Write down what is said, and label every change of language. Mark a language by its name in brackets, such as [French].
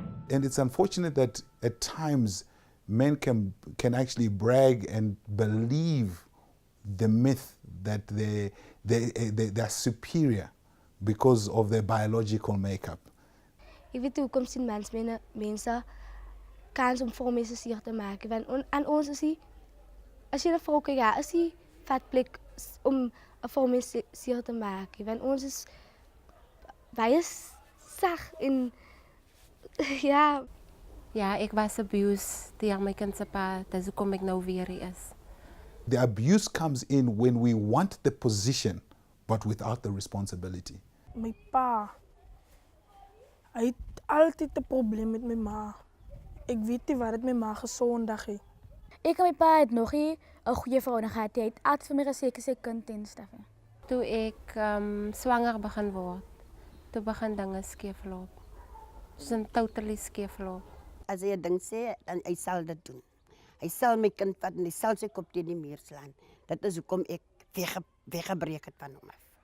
[English] And it's unfortunate that at times men can actually brag and believe the myth that they're superior because of their biological makeup. [Afrikaans] Jy weet hoekom sien mense kans om vir mense seer te maak, want aan ons is die, as jy 'n vrou kyk, ja, is die vat plek om 'n vrou mense seer te maak, want ons is baie sag en ja. Ja, ek was abused deur my kind se pa, dis hoekom ek nou weer hier is. [English] The abuse comes in when we want the position, but without the responsibility. [Afrikaans] My pa, hy het altyd 'n probleem met my ma. Ek weet nie wat dit my ma gesondig het. Ek en my pa het nog nie 'n goeie verhouding gehad. Hy het altyd vir my gesê ek is sy kind en stuff. Toe ek swanger begin word, toe begin dinge skeefloop. Dis totally skeefloop. As hy 'n ding sê, dan hy sal dit doen. Hy sal my kind vat en hy sal sy kop teen die muur slaan. Dit is hoekom ek weggebreek het van hom af.